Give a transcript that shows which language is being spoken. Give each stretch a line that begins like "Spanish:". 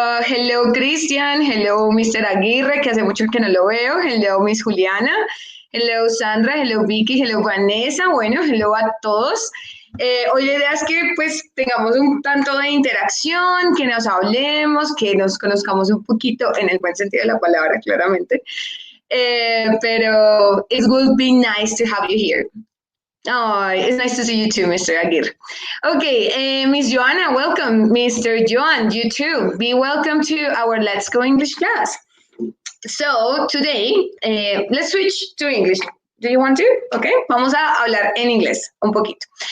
English: Hello Cristian, hello Mr. Aguirre,
Spanish: que hace mucho que no lo veo,
English: hello Miss Juliana, hello Sandra, hello Vicky, hello Vanessa,
Spanish: bueno,
English: hello
Spanish: a todos. Hoy la idea es que pues tengamos un tanto de interacción, que nos hablemos, que nos conozcamos un poquito en el buen sentido de la palabra, claramente. Pero
English: it would be nice to have you here. Oh, it's nice to see you too, Mr. Aguirre. Okay, Miss Joanna, welcome. Mr. Joan, you too. Be welcome to our Let's Go English class. So today, let's switch to English. Do you want to?
Spanish: Okay, vamos a hablar en inglés un poquito.